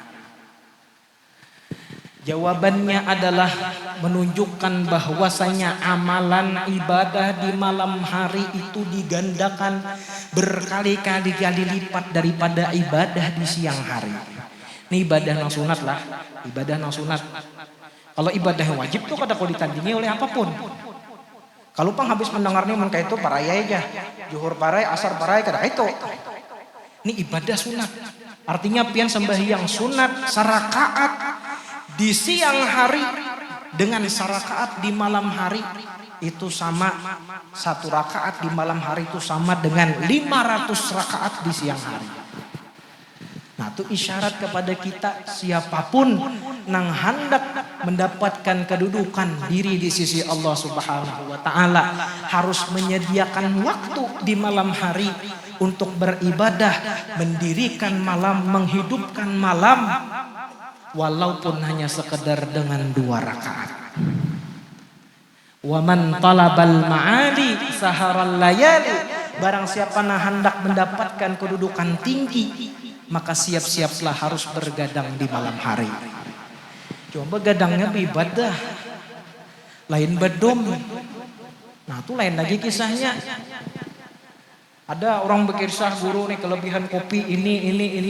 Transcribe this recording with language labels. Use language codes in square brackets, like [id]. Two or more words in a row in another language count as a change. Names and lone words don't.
[id] Jawabannya adalah menunjukkan bahwasanya amalan ibadah di malam hari itu digandakan berkali-kali lipat daripada ibadah di siang hari. [bjn] Ini ibadah nang sunat lah, ibadah nang sunat. Kalau ibadah yang wajib tuh kada kau ditandingi oleh apapun. Kalau pang habis mendengarnya mun kayak itu parai aja, zuhur parai, asar parai kada itu. Ini ibadah sunat. Artinya pian sembahyang sunat sarakaat di siang hari dengan sarakaat di malam hari itu sama. [id] Satu rakaat di malam hari itu sama dengan 500 rakaat di siang hari. Nah itu isyarat kepada kita siapapun nang hendak mendapatkan kedudukan diri di sisi Allah [ar] Subhanahu wa taala [id] harus menyediakan waktu di malam hari untuk beribadah, mendirikan malam, menghidupkan malam, walaupun hanya sekedar dengan 2 rakaat. [ar] Wa man talabal ma'ali saharal layali, [id] barang siapa yang hendak mendapatkan kedudukan tinggi, maka siap-siaplah harus bergadang di malam hari. [bjn] Coba gadangnya beribadah, lain bedom. Nah itu lain lagi kisahnya. Ada orang berkisah guru nih kelebihan kopi ini.